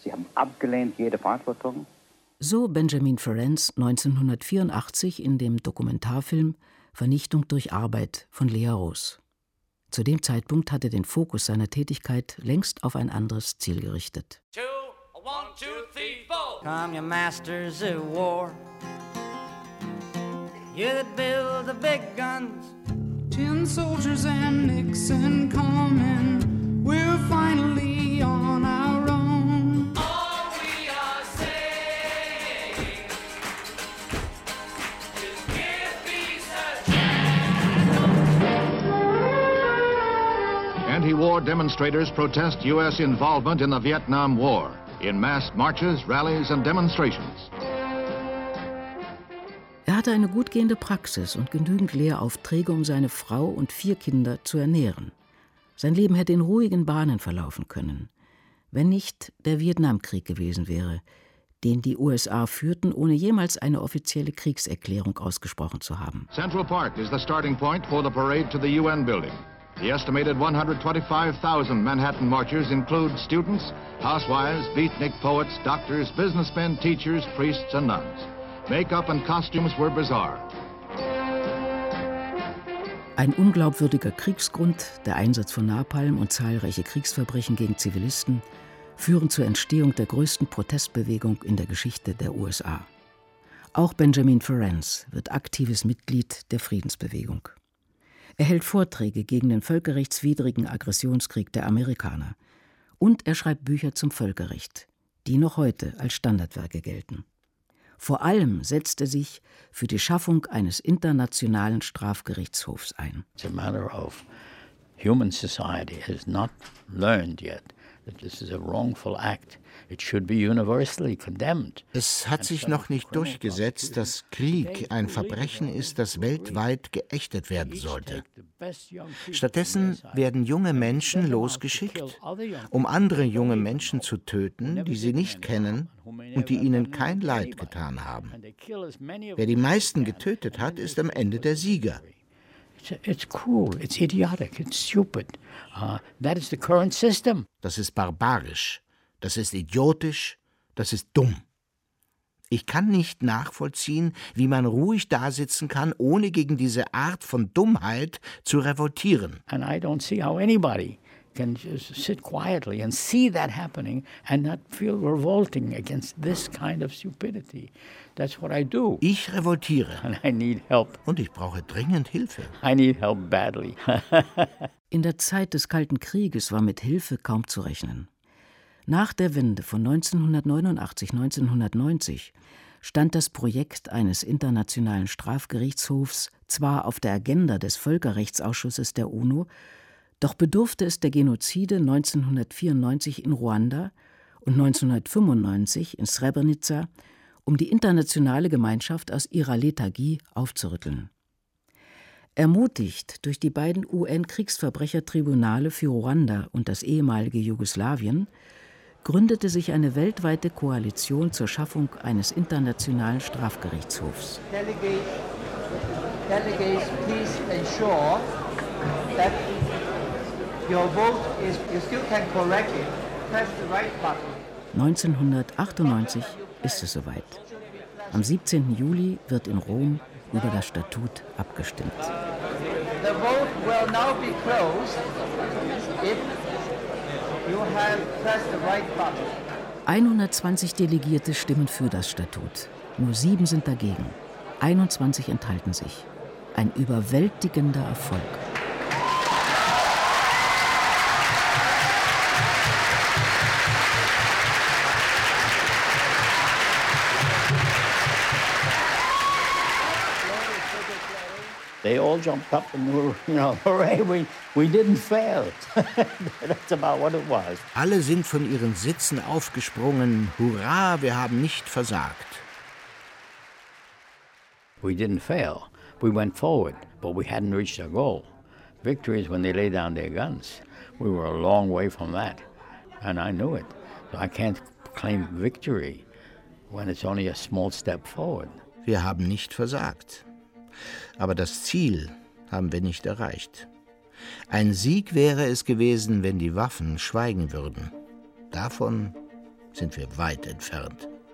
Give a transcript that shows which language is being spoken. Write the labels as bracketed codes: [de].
[de] Sie haben abgelehnt jede Verantwortung. So Benjamin Ferenc 1984 in dem Dokumentarfilm Vernichtung durch Arbeit von Lea Roos. Zu dem Zeitpunkt hat er den Fokus seiner Tätigkeit längst auf ein anderes Ziel gerichtet. [en] Two, one, two, three, four. Come your masters of war. You that build the big guns. Ten soldiers and Nixon coming, we're finally on our own. All we are saying is give peace a chance. Anti-war demonstrators protest U.S. involvement in the Vietnam War in mass marches, rallies and demonstrations. [de] Er hatte eine gut gehende Praxis und genügend Lehraufträge, um seine Frau und 4 Kinder zu ernähren. Sein Leben hätte in ruhigen Bahnen verlaufen können, wenn nicht der Vietnamkrieg gewesen wäre, den die USA führten, ohne jemals eine offizielle Kriegserklärung ausgesprochen zu haben. [en] Central Park is the starting point for the parade to the UN building. The estimated 125,000 Manhattan marchers include students, housewives, beatnik poets, doctors, businessmen, teachers, priests and nuns. Make-up and costumes were bizarre. [de] Ein unglaubwürdiger Kriegsgrund, der Einsatz von Napalm und zahlreiche Kriegsverbrechen gegen Zivilisten, führen zur Entstehung der größten Protestbewegung in der Geschichte der USA. Auch Benjamin Ferenc wird aktives Mitglied der Friedensbewegung. Er hält Vorträge gegen den völkerrechtswidrigen Aggressionskrieg der Amerikaner. Und er schreibt Bücher zum Völkerrecht, die noch heute als Standardwerke gelten. Vor allem setzt er sich für die Schaffung eines internationalen Strafgerichtshofs ein. [en] It's a matter of human society has not learned yet that this is a wrongful act. It should be universally condemned. [de] Es hat sich noch nicht durchgesetzt, dass Krieg ein Verbrechen ist, das weltweit geächtet werden sollte. Stattdessen werden junge Menschen losgeschickt, um andere junge Menschen zu töten, die sie nicht kennen und die ihnen kein Leid getan haben. Wer die meisten getötet hat, ist am Ende der Sieger. [en] It's cruel, it's idiotic, it's stupid. That is the current system. [de] Das ist barbarisch. Das ist idiotisch, das ist dumm. Ich kann nicht nachvollziehen, wie man ruhig dasitzen kann, ohne gegen diese Art von Dummheit zu revoltieren. [en] And I don't see how anybody can just sit quietly and see that happening and not feel revolting against this kind of stupidity. That's what I do. [de] Ich revoltiere. [en] And I need help. [de] Und ich brauche dringend Hilfe. [en] I need help badly. [de] In der Zeit des Kalten Krieges war mit Hilfe kaum zu rechnen. Nach der Wende von 1989-1990 stand das Projekt eines internationalen Strafgerichtshofs zwar auf der Agenda des Völkerrechtsausschusses der UNO, doch bedurfte es der Genozide 1994 in Ruanda und 1995 in Srebrenica, um die internationale Gemeinschaft aus ihrer Lethargie aufzurütteln. Ermutigt durch die beiden UN-Kriegsverbrechertribunale für Ruanda und das ehemalige Jugoslawien, gründete sich eine weltweite Koalition zur Schaffung eines internationalen Strafgerichtshofs. [en] Delegates, please ensure that your vote is, you still can correct it. Press the right button. [de] 1998 ist es soweit. Am 17. Juli wird in Rom über das Statut abgestimmt. [en] The vote will now be closed if you have pressed the right button. [de] 120 Delegierte stimmen für das Statut. Nur 7 sind dagegen. 21 enthalten sich. Ein überwältigender Erfolg. [en] They all jumped up and were, you know, hooray, we didn't fail. That's about what it was. [de] Alle sind von ihren Sitzen aufgesprungen. Hurra, wir haben nicht versagt. [en] We didn't fail. We went forward, but we hadn't reached our goal. Victory is when they lay down their guns. We were a long way from that. And I knew it. So I can't claim victory when it's only a small step forward. [de] Wir haben nicht versagt. Aber das Ziel haben wir nicht erreicht. Ein Sieg wäre es gewesen, wenn die Waffen schweigen würden. Davon sind wir weit entfernt.